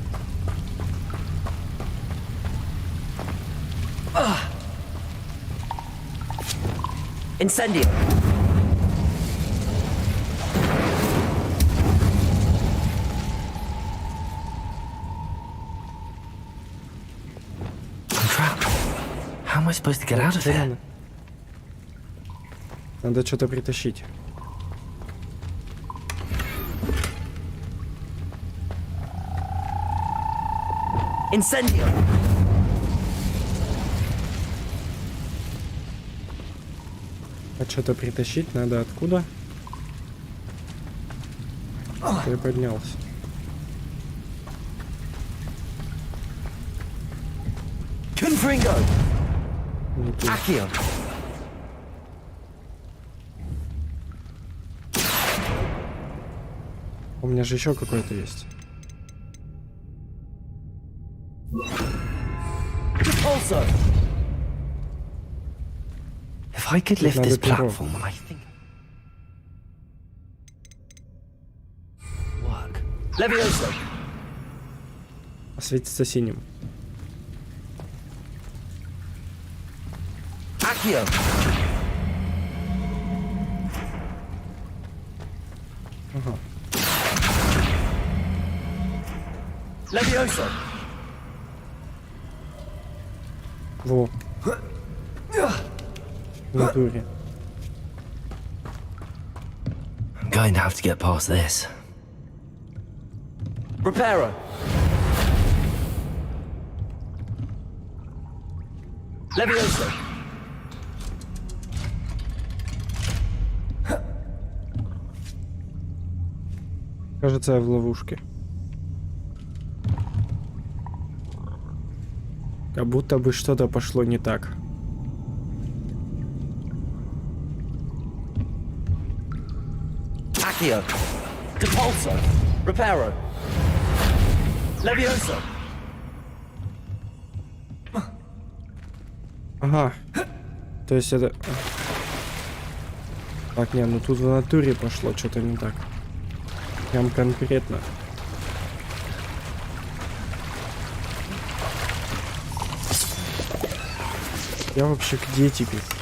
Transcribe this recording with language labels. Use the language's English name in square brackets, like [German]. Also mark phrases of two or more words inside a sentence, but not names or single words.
[Latin] Incendio. [English] I'm trapped. How am I supposed to get out of here? [Russian] Надо что-то притащить. [Latin] Incendio. [Russian] А что-то притащить надо откуда? Я поднялся. [Latin] Confringo. [Russian] Не тут. [Latin] Accio. [Russian] У меня же еще какой-то есть. [English] Also. If I could lift this platform, I think. Work. [Latin] Levioso. [Russian] Светится синим. [Latin] Accio. [Russian] Ага. [Latin] Levioso. [Russian] Во. В натуре. [English] I'm going to have to get past this. [Latin] Reparo. Levioso. [Russian] Кажется, я в ловушке. Как будто бы что-то пошло не так. [Latin] Accio. Depulso. Reparo. Levioso. [Russian] Ага. То есть это... Так, не, ну тут в натуре пошло что-то не так. Прям конкретно. Я вообще где теперь?